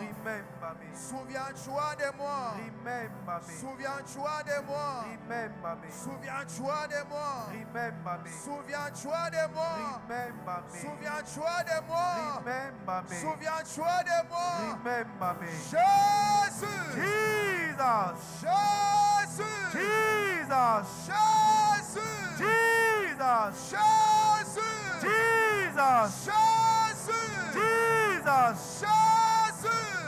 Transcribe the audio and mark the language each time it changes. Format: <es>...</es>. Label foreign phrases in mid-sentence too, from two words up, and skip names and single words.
<en>Remember me.</en> <fr>Souviens-toi de moi.</fr> <en>Remember me.</en> <fr>Souviens-toi de moi.</fr> <en>Remember me.</en> <fr>Souviens-toi de moi.</fr> <en>Remember me.</en> <fr>Souviens-toi de moi.</fr> <en>Remember me.</en> <fr>Souviens-toi de moi.</fr> <en>Remember me.</en> <fr>Souviens-toi de moi.</fr> <en>Remember me.</en> <fr>Jésus.</fr> <en>Jesus.</en> <fr>Jésus.</fr> <en>Jesus.</en> <fr>Jésus.</fr> <en>Jesus.</en> <fr>Jésus.</fr> <en>Jesus.</en> <fr>Jésus.</fr> <en>Jesus.</en> <fr>Jésus.</fr>